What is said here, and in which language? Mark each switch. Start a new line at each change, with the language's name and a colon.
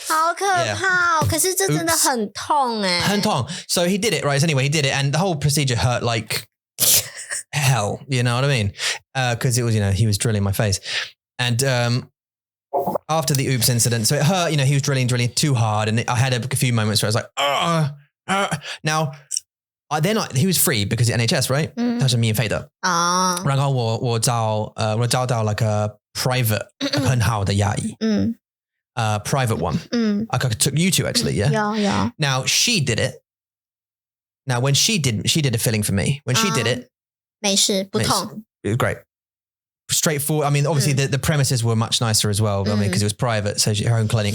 Chinese: 好可怕哦！可是这真的很痛欸。很痛.
English: So he did it, right? So anyway, he did it, and the whole procedure hurt like hell. You know what I mean? Because it was, you know, he was drilling my face, and after the oops incident, so it hurt. You know, he was drilling too hard, and I had a few moments where I was like, Now. Then he was free because it's NHS, right?
Chinese: 他是免费的。然后我找到
English: like a private
Chinese: 很好的牙医。
English: Private one. I took you to actually, yeah? Yeah. Now she did it. Now when she did a filling for me. When she did it.
Chinese: 没事，不痛。
English: It was great. Straightforward. I mean, obviously the premises were much nicer as well. I mean, because it was private, so her own clinic.